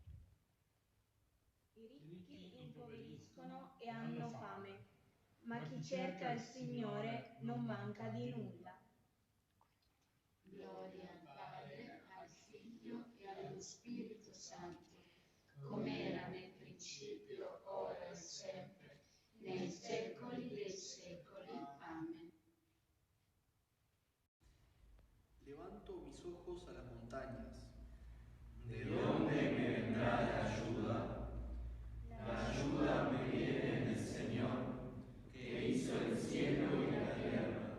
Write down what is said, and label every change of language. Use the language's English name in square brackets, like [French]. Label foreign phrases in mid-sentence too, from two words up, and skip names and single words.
[Italian] I ricchi impoveriscono e hanno fame, ma chi cerca il Signore non manca di nulla. Gloria al Padre, al Figlio e allo Spirito Santo, come era nel principio, ora e sempre, nei secoli dei secoli. [Spanish] Amén. Levanto mis ojos a las montañas. ¿De dónde me vendrá la ayuda? La ayuda me viene del Señor, que hizo el cielo y la tierra.